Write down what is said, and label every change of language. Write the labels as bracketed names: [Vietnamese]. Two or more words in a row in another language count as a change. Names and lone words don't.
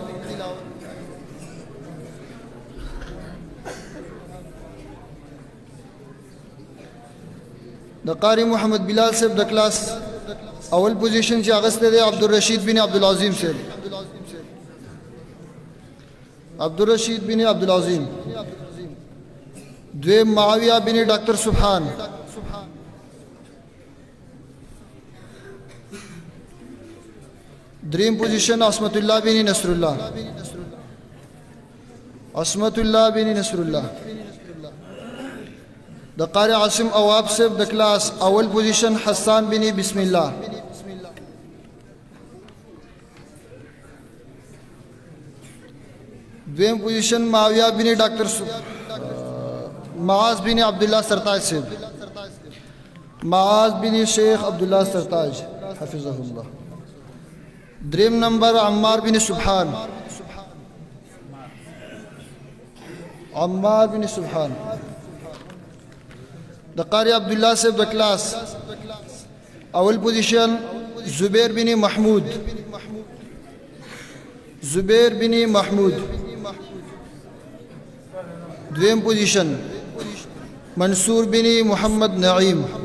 [Pashto] د قاری محمد بلال صاحب د کلاس اول پوزیشن چې اغسته دی عبدالرشید بن عبدالعظیم صاحب. عبدالرشید بن عبدالعظیم. دویم معاویہ بن ڈاکٹر سبحان. دریم پوزیشن عصمت الله بن نصر الله. عصمت الله بن نصر الله. د قاری عاصم اواب صاحب د کلاس اول پوزیشن حسان بن بسم الله. دویم پوزیشن معاویہ بن ڈاکٹر معاذ بن عبداللہ سرتاج صاحب. معاذ بن شیخ عبداللہ سرتاج [Arabic] حفظه الله. [Pashto] دریم نمبر عمار بن سبحان. عمار بن سبحان. د قاری عبدالله صاحب د کلاس اول پوزیشن زبیر بن محمود. زبیر بن محمود. دویم پوزیشن منصور بن محمد نعیم.